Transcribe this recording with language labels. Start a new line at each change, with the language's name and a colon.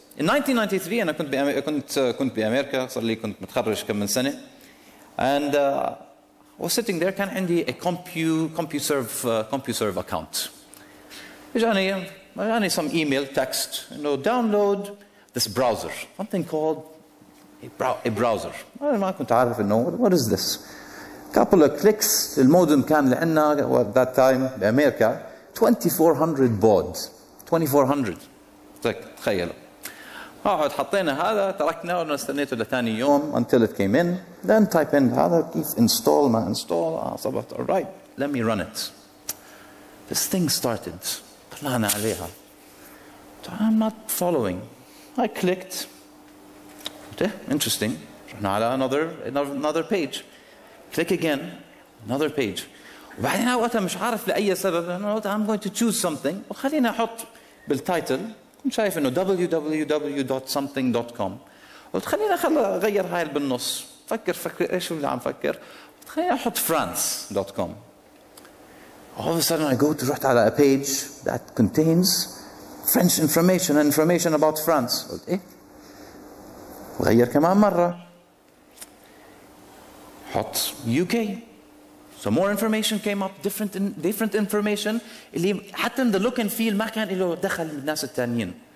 English: In 1993
Arabic: أنا كنت بأمريكا، صار لي كنت متخرج كم من سنة.
English: And was sitting there
Arabic: كان عندي
English: a CompuServe account.
Arabic: إجاني
English: some email text, download this browser, something called a browser.
Arabic: أنا ما كنت عارف
English: what is this. Couple of clicks,
Arabic: المودم كان لعنا
English: at that time
Arabic: بأمريكا
English: 2400 baud. 2400.
Arabic: تخيلوا. حطينا هذا تركنا ونستنيته لثاني يوم
English: until it came in. Then type in
Arabic: هذا كيف
English: install ما install. صبت alright, let me run it. This thing started.
Arabic: طلعنا عليها.
English: I'm not following. I clicked. Okay, interesting.
Arabic: رحنا على
English: another page. Click again, another page.
Arabic: وبعدين وقتها مش عارف لأي سبب
English: I'm going to choose something.
Arabic: وخلينا أحط بالتايتل. كنت شايف إنه www.something.com. قلت خلينا أغير هاي بالنص. فكر إيش اللي عم فكر. خلينا أحط France.com.
English: All of a sudden I go to
Arabic: رحت على
English: a page that contains French information and information about France.
Arabic: قلت إيه؟ غير كمان مرة. حط UK.
English: So more information came up, different information
Arabic: اللي حتى
English: in the look and feel
Arabic: ما كان له دخل بالناس التانيين.